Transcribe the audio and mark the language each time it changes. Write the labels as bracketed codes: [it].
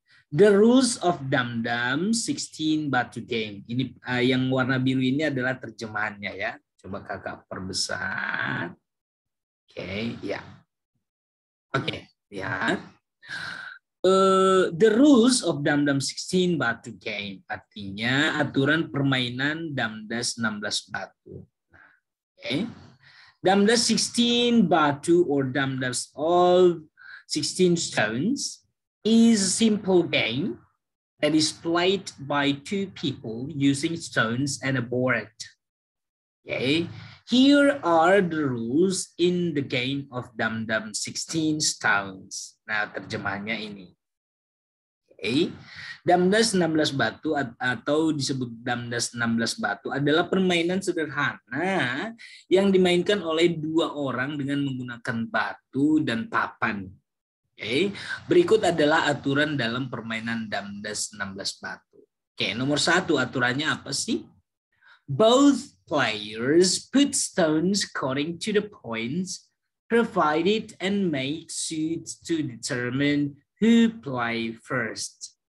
[en] The rules of Damdam 16 batu game. [id] Ini yang warna biru ini adalah terjemahannya ya. Coba kakak perbesar. Oke, ya. Oke, lihat. [en] The rules of Damdam 16 batu game. [id] Artinya aturan permainan Damdas 16 batu. Oke. [en] Damdas 16 batu or Damdas all 16 stones is a simple game that is played by two people using stones and a board. Okay, here are the rules in the game of Damdam 16 stones. [id] Nah, terjemahannya ini. Okay. Damdas 16 batu atau disebut Damdas 16 batu adalah permainan sederhana yang dimainkan oleh dua orang dengan menggunakan batu dan papan. Okay. Berikut adalah aturan dalam permainan Damdas 16 batu. Oke, nomor 1 aturannya apa sih? [en] Both players put stones according to the points provided and make suits to determine who play first.